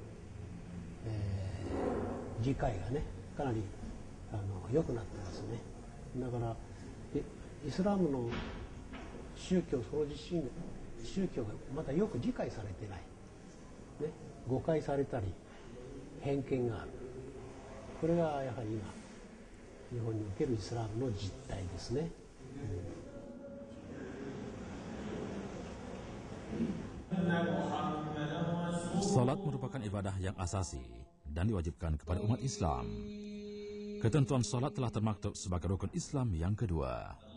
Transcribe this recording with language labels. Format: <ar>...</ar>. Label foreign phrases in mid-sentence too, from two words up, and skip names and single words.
<ja>理解がねかなり良くなってますねだからイスラムの宗教その自身宗教がまだよく理解されてない、ね、誤解されたり偏見があるこれがやはり今日本におけるイスラムの実態ですね、</ja> <ms>Salat merupakan ibadah yang asasi dan diwajibkan kepada umat Islam. Ketentuan salat telah termaktub sebagai rukun Islam yang kedua.</ms>